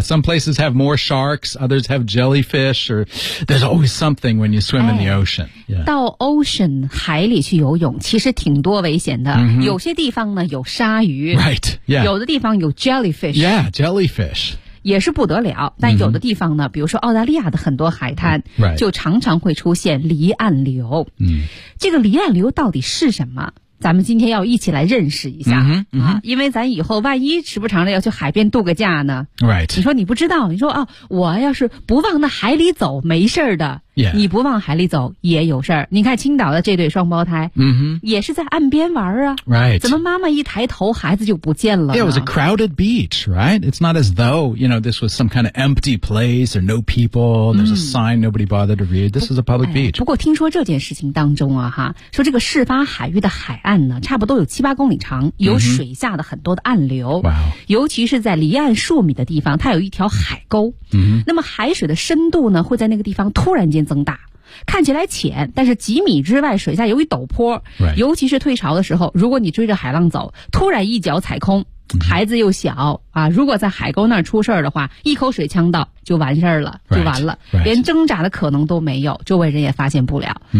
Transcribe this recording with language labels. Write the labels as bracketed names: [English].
[English] Some places have more sharks, others have jellyfish, or there's always something when you swim、in the ocean.、Yeah. [Chinese] 到 ocean 海里去游泳其实挺多危险的、有些地方呢有鲨鱼。 [English] Right, yeah. [Chinese] 有的地方有 jellyfish. [English] Yeah, jellyfish. [Chinese] 也是不得了，但有的地方呢、比如说澳大利亚的很多海滩、就常常会出现离岸流、这个离岸流到底是什么，咱们今天要一起来认识一下、因为咱以后万一时不常的要去海边度个假呢、你说你不知道，你说、我要是不往那海里走没事的、你不往海里走也有事儿。你看青岛的这对双胞胎、也是在岸边玩啊、怎么妈妈一抬头孩子就不见了呢？ [English] It was a crowded beach, right? It's not as though, you know, this was some kind of empty place or no people, there's a sign nobody bothered to read. This is a public beach. [Chinese] 不过听说这件事情当中啊，哈，说这个事发海域的海岸呢差不多有7-8公里长，有水下的很多的暗流、尤其是在离岸数米的地方它有一条海沟、那么海水的深度呢会在那个地方突然间增大，看起来浅，但是几米之外水下有一陡坡、尤其是退潮的时候，如果你追着海浪走，突然一脚踩空，孩子又小啊，如果在海沟那儿出事儿的话，一口水呛到就完事儿了，就完了、连挣扎的可能都没有，周围人也发现不了、